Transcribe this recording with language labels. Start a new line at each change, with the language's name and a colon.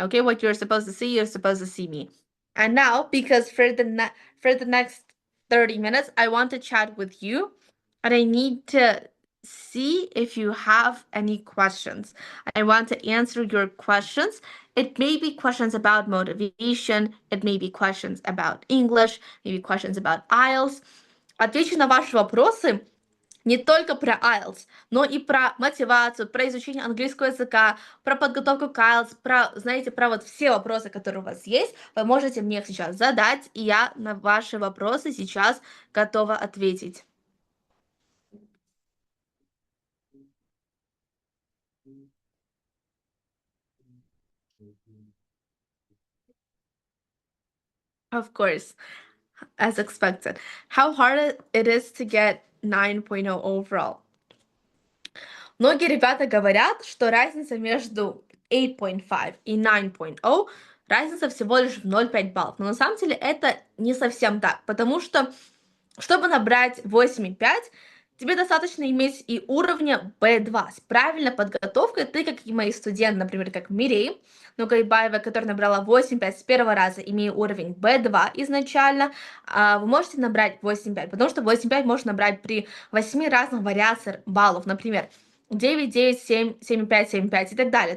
English: Okay, what you're supposed to see, you're supposed to see me. And now, because for the next 30 minutes, I want to chat with you, and I need to see if you have any questions. I want to answer your questions. It may be questions about motivation, it may be questions about English, maybe questions about IELTS.
Russian: Отвечу на ваши вопросы не только про IELTS, но и про мотивацию, про изучение английского языка, про подготовку к IELTS, знаете, про вот все вопросы, которые у вас есть, вы можете мне их сейчас задать, и я на ваши вопросы сейчас готова ответить.
English: Of course, as expected. How hard it is to get 9.0 overall?
Russian: Многие ребята говорят, что разница между 8.5 и 9.0 разница всего лишь в 0,5 баллов. Но на самом деле это не совсем так, потому что, чтобы набрать 8,5, Тебе достаточно иметь и уровня B2. С правильной подготовкой ты, как и мои студенты, например, как Мирей Нугайбаева, которая набрала 8,5 с первого раза, имея уровень B2 изначально, вы можете набрать 8,5, потому что 8,5 можно набрать при 8 разных вариациях баллов, например, 9, 9, 7, 7,5, 7,5 и так далее.